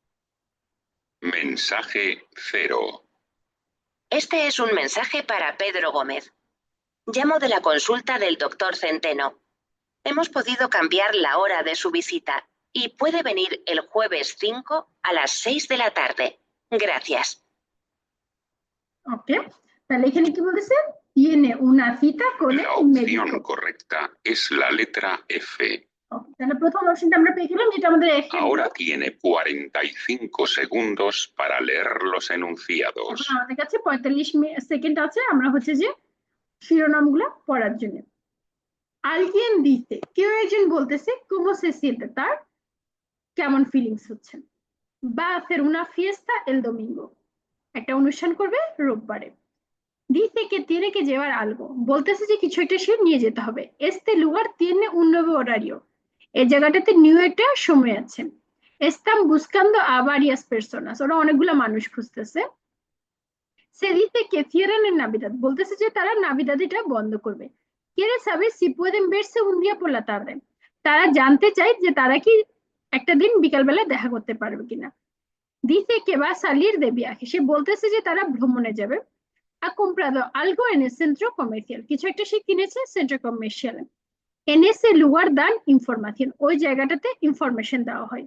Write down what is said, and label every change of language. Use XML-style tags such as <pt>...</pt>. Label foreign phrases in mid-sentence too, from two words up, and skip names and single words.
<es>Mensaje 0. Este es un mensaje para Pedro Gómez. Llamo de la consulta del doctor Centeno. Hemos podido cambiar la hora de su visita y puede venir el jueves 5 a las 6 de la tarde. Gracias.</es> <bn>ওকে, তাহলে এখানে কি বলতেছে?</bn> <es>tiene una cita con La el médico. opción correcta es la letra F.</es> <bn>Okay, তাহলে প্রথম অপশনটা আমরা পেয়ে গেলাম, যেটা আমাদের ejemplo।</bn> <es>Ahora tiene 45 segundos para leer los</es> <bn>এখন</bn> <es>enunciados.</es> <bn>আমাদের কাছে 45 সেকেন্ড আছে আমরা হচ্ছে যে শিরোনামগুলো পড়ার জন্য।</bn> <es>alguien dice,</es> <bn>কেউ একজন বলতেছে,</bn> <es>cómo se siente,</es> <bn>তার কেমন ফিলিংস হচ্ছে।</bn> <es>va a hacer una fiesta el domingo,</es> <bn>একটা অনুষ্ঠান করবে রোববারে।</bn> <es>dice que tiene que llevar algo,</es> <bn>বলতেছে যে কিছু একটা সে নিয়ে যেতে হবে।</bn> <es>este lugar tiene un nuevo horario,</es> <bn>এই জায়গাটাতে নিউ একটা সময় আছে।</bn> <es>están buscando a varias personas,</es> <bn>ওরা অনেকগুলো মানুষ খুঁজতেছে।</bn> <es>se dice que cierran en Navidad,</es> <bn>বলতেছে যে তারা নাভিদাদিটা বন্ধ করবে।</bn> <es>quiere saber si pueden verse un día por la tarde,</es> <bn>তারা জানতে চায় যে তারা কি একটা দিন বিকালবেলা দেখা করতে পারবে কিনা।</bn> <es>dice que va a salir de viaje,</es> <bn>সে বলতেছে যে তারা ভ্রমণে যাবে।</bn> <es>ha comprado algo en el centro comercial,</es> <bn>কিছু একটা সে কিনেছে</bn> <en>center commercial.</en> <es>en ese lugar dan información,</es> <bn>ওই জায়গাটাতে ইনফরমেশন দেওয়া হয়।</bn>